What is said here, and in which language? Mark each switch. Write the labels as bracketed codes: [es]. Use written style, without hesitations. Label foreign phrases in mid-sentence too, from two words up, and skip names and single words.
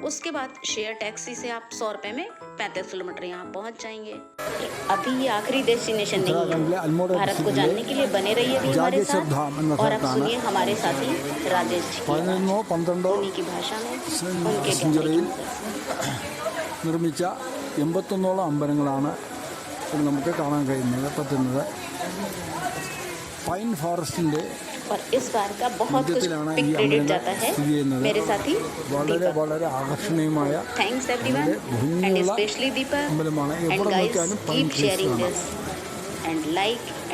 [hi] उसके बाद शेयर टैक्सी से आप 100 रुपये में 35 किलोमीटर यहाँ पहुँच जाएंगे। अभी ये आखिरी डेस्टिनेशन नहीं है। भारत को जानने के लिए बने रहिए भी हमारे साथ और अब सुनिए हमारे साथी राजेश जी उन्हीं की भाषा में उनके [ml] നിർമ്മിച്ച 81ഓളം അമ്പലങ്ങളാണ് നമുക്ക് കാണാൻ കഴിയുന്നത്. പറ്റുന്നത് [en] pine forest [hi] और इस बार का बहुत कुछ [ml] മധ്യത്തിലാണ് ഈ [hi] क्रेडिट [ml] അമ്പലങ്ങൾ [hi] जाता है [ml] സ്ഥിതി ചെയ്യുന്നത്. [hi] मेरे साथी [ml] വളരെ [hi] दीपक. [ml] വളരെ ആകർഷണീയമായ [en] Thanks everyone [ml] വളരെ [en] and [ml] ഭംഗിയുള്ള [en] especially Deepak. [ml] അമ്പലമാണ്. [en] And [ml] എവിടെ [en] guys, [ml] നോക്കിയാലും പൈൻ [en] keep [ml] ട്രീസ് [en] sharing [ml] കാണാം. [en] this and like and